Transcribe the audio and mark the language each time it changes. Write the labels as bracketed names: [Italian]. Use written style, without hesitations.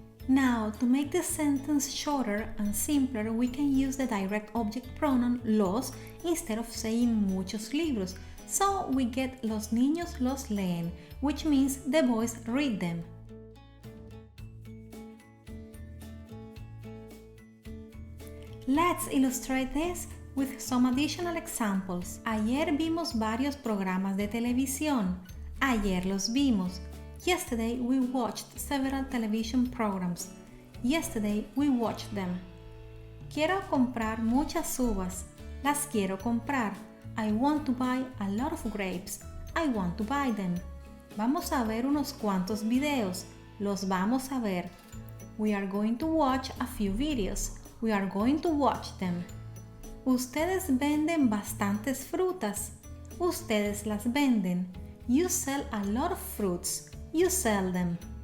[English] Now, to make the sentence shorter and simpler, we can use the direct object pronoun los instead of saying [Spanish] muchos libros. [English] So we get [Spanish] los niños los leen, [English] which means the boys read them. Let's illustrate this with some additional examples. [Spanish] Ayer vimos varios programas de televisión. Ayer los vimos. [English] Yesterday we watched several television programs. Yesterday we watched them. [Spanish] Quiero comprar muchas uvas. Las quiero comprar. [English] I want to buy a lot of grapes. I want to buy them. [Spanish] Vamos a ver unos cuantos videos. Los vamos a ver. [English] We are going to watch a few videos. We are going to watch them. [Spanish] Ustedes venden bastantes frutas. Ustedes las venden. [English] You sell a lot of fruits. You sell them.